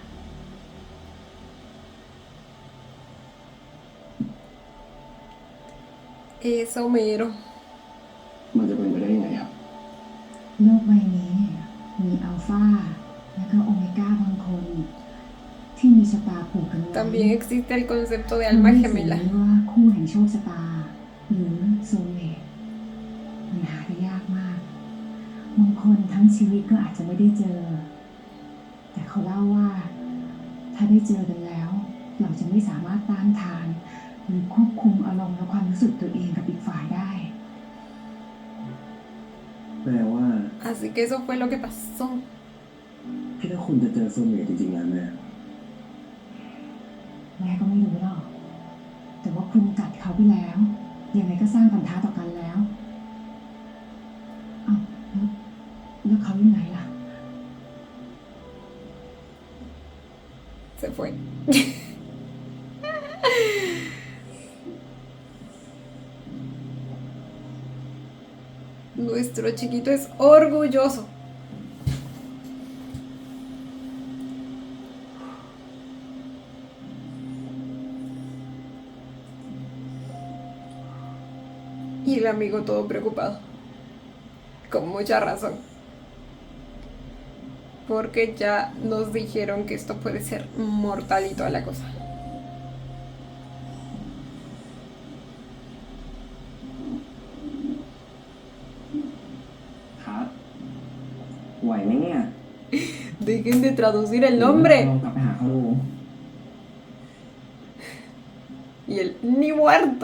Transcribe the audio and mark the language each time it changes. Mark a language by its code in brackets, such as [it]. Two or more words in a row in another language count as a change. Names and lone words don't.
[es] Eso mero. [th] มันจะเป็นไปได้ยังไงครับ โลกใบนี้มีอัลฟาและก็โอเมก้าบางคน ที่มีชะตาผูกกันไว้ [es] También existe el concepto de [th] เรา [es] alma [th] เรียกสิ่ง [es] gemela. [th] นี้ว่าคู่แห่งโชคชะตา หรือโซลเมตมันหาได้ยากมากบางคนทั้งชีวิตก็อาจจะไม่ได้เจอ แต่เขาเล่าว่า ถ้าได้เจอกันแล้ว เราจะไม่สามารถต้านทาน หรือควบคุมอารมณ์และความรู้สึกตัวเองกับอีกฝ่ายได้ แปลว่า [es] Así que eso fue lo que pasó. [th] พี่ถ้าคุณจะเจอโซลเมตจริงๆนะแม่ แม่ก็ไม่รู้หรอก แต่ว่าคุณกัดเขาไปแล้ว ยังไงก็สร้างพันธะต่อกันแล้วอ้าวแล้วเขาอยู่ไหนล่ะ [es] Se fue. Nuestro chiquito es orgulloso. Y el amigo todo preocupado. Con mucha razón. Porque ya nos dijeron que esto puede ser mortal y toda la cosa. [th] ครับไหวไหมเนี่ย [es] Dejen de traducir el nombre. [th] ลองกลับไปหาเขาดู [es] Y Y él, ni muerto.